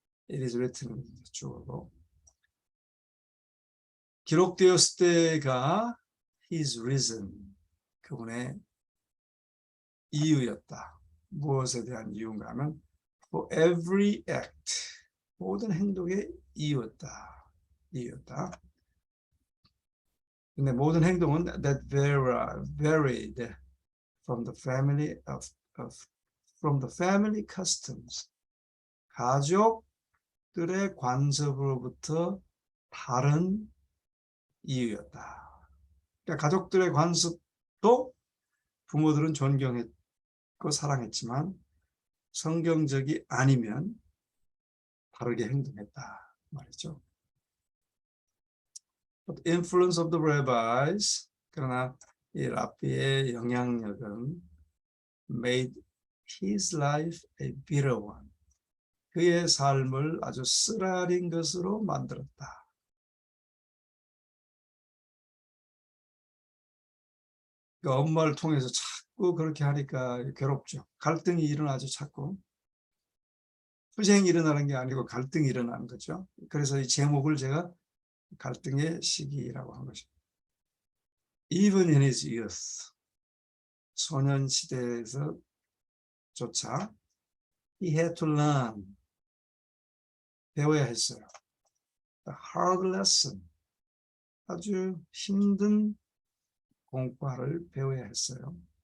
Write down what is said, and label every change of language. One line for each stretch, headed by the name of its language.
English: It is written,
Korean: 주어로 기록되었을 때가
English: his reason,
Korean: 그분의 이유였다. 무엇에 대한 이유인가 하면
English: for every act,
Korean: 모든 행동의 이유였다. 근데 모든 행동은
English: that varied from the family from the family customs.
Korean: 가족들의 관습으로부터 다른 이유였다. 그러니까 가족들의 관습도 부모들은 존경했고 사랑했지만 성경적이 아니면 다르게 행동했다 말이죠.
English: But the influence of the rabbis,
Korean: 그러나 이 랍비의 영향력은
English: made his life a bitter one.
Korean: 그의 삶을 아주 쓰라린 것으로 만들었다. 그러니까 엄마를 통해서 자꾸 그렇게 하니까 괴롭죠. 갈등이 일어나죠, 자꾸. 투쟁이 일어나는 게 아니고 갈등이 일어나는 거죠. 그래서 이 제목을 제가 갈등의 시기라고 한 것입니다.
English: Even in his youth,
Korean: 소년 시대에서조차
English: he had to learn,
Korean: 배워야 했어요.
English: The hard lesson,
Korean: 아주 힘든 공과를 배워야 했어요.